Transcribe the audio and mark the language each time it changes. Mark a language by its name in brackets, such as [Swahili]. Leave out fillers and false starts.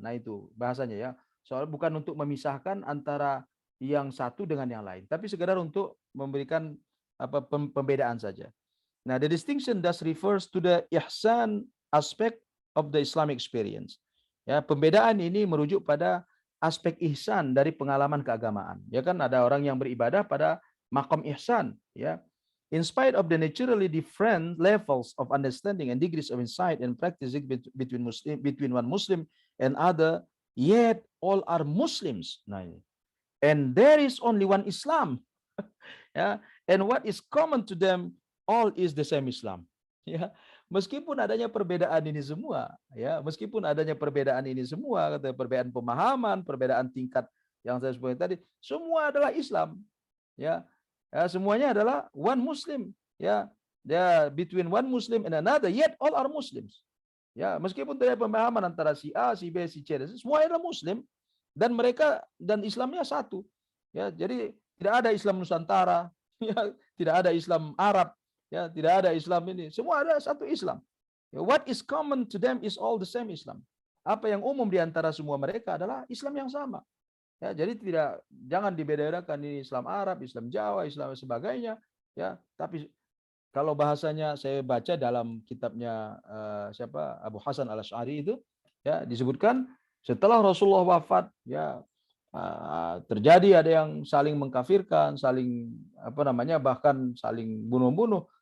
[Indonesian] Nah, itu bahasanya ya. Soal bukan untuk memisahkan antara yang satu dengan yang lain, tapi sekedar untuk memberikan pembedaan saja. [English] Nah, the distinction thus refers to the ihsan aspect of the Islamic experience. [Indonesian] Ya, pembedaan ini merujuk pada aspek ihsan dari pengalaman keagamaan. Ya kan ada orang yang beribadah pada maqam ihsan, ya. [English] In spite of the naturally different levels of understanding and degrees of insight and practicing between one Muslim and other, yet all are Muslims. Nah, and there is only one Islam. Ya, and what is common to them all is the same Islam. [Indonesian] Ya, meskipun adanya perbedaan ini semua, ya, meskipun adanya perbedaan ini semua, kata perbedaan pemahaman, perbedaan tingkat yang saya sebutkan tadi, semua adalah Islam. Ya, ya, semuanya adalah [English] one Muslim, ya, between one Muslim and another, yet all are Muslims. [Indonesian] Ya, meskipun terjadi pemahaman antara si A, si B, si C, semua adalah Muslim dan mereka dan Islamnya satu. Ya, jadi tidak ada Islam Nusantara, ya, tidak ada Islam Arab, ya, tidak ada Islam ini, semua ada satu Islam. [English] Ya, what is common to them is all the same Islam. [Indonesian] Apa yang umum di antara semua mereka adalah Islam yang sama. Ya, jadi jangan dibedakan ini Islam Arab, Islam Jawa, Islam sebagainya, ya. Tapi kalau bahasanya saya baca dalam kitabnya siapa Abu Hasan Al-Asy'ari itu, ya, disebutkan setelah Rasulullah wafat, ya, terjadi ada yang saling mengkafirkan, saling bahkan saling bunuh-bunuh.